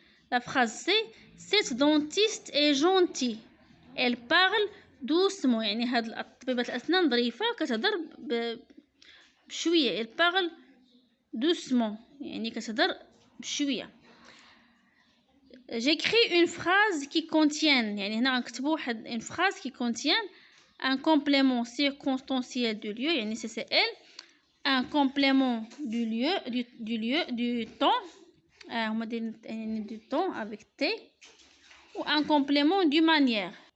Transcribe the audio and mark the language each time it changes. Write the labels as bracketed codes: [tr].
[fr] La phrase c'est cette dentiste est gentille. Elle parle doucement. [ar] يعني هاد طبيبة الأسنان ظريفة كتهضر بشوية. [fr] Elle parle doucement [ar] يعني كتهضر بشوية. [fr] J'écris une phrase qui contient، [ar] يعني هنا غنكتبو واحد [fr] une phrase qui contient un complément circonstanciel du lieu، يعني CCL، un complément du temps، [ar] هما دايرين [fr] du temps avec T، و un complément du manière.